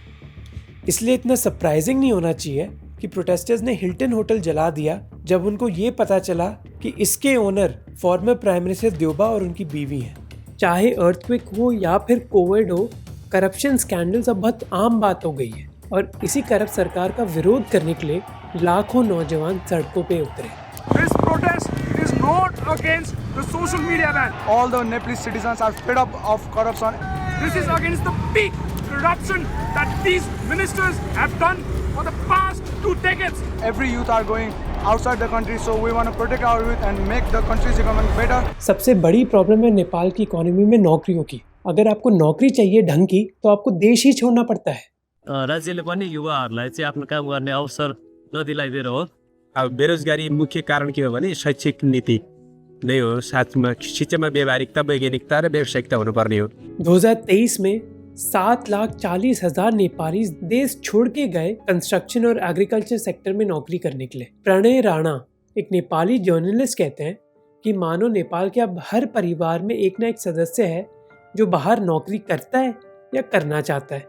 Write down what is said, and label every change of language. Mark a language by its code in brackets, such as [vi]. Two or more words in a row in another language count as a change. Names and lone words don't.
[hi] इसलिए इतना सरप्राइजिंग नहीं होना चाहिए कि प्रोटेस्टर्स ने हिल्टन होटल जला दिया जब उनको ये पता चला कि इसके ओनर [en] former prime minister [hi] देओबा और उनकी बीवी हैं। चाहे अर्थक्वेक हो या फिर कोविड हो, [en] corruption scandals [hi] अब बहुत आम बात हो गई है, और इसी करप्ट सरकार का विरोध करने के लिए लाखों नौजवान सड़कों पे उतरे। [en] This protest is not against the social media ban. All the Nepalese citizens are fed up of corruption. This is against the big corruption that these ministers have done for the past 2 decades. Every youth are going outside the country, so we want to protect our youth and make the country's economy better. [hi] सबसे बड़ी प्रॉब्लम है नेपाल की इकोनॉमी में नौकरियों की। अगर आपको नौकरी चाहिए ढंग की, तो आपको देश ही छोड़ना पड़ता है। [ne] राज्यले पनि युवाहरूलाई चाहिँ आफ्नो काम गर्ने अवसर नदिलाइदिएर हो। अब बेरोजगारी मुख्य कारण के हो भने शैक्षिक नीति नै हो। साथमा शिक्षामा व्यावहारिकता, वैज्ञानिकता र व्यावसायिकता हुनुपर्ने हो। [hi] 2023 में 7,40,000 नेपाली देश छोड़ के गए कंस्ट्रक्शन और [en] agriculture sector [hi] में नौकरी करने के लिए। प्रणय राणा, एक नेपाली जर्नलिस्ट, कहते हैं कि मानो नेपाल के अब हर परिवार में एक ना एक सदस्य है जो बाहर नौकरी करता है या करना चाहता है।